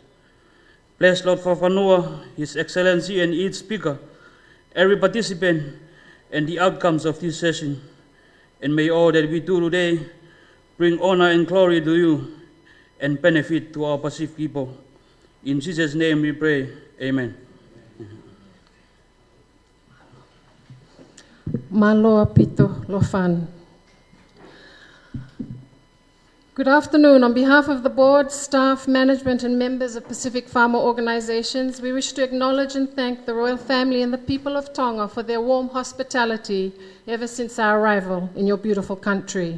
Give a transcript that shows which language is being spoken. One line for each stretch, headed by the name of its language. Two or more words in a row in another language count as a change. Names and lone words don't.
English: Bless Lord Fafanua, His Excellency, and each speaker, every participant, and the outcomes of this session. And may all that we do today bring honor and glory to you and benefit to our Pacific people. In Jesus' name we pray, amen.
Tongan: Maloa pito lofan.
English: Good afternoon. On behalf of the board, staff, management, and members of Pacific Farmer Organizations, we wish to acknowledge and thank the royal family and the people of Tonga for their warm hospitality ever since our arrival in your beautiful country.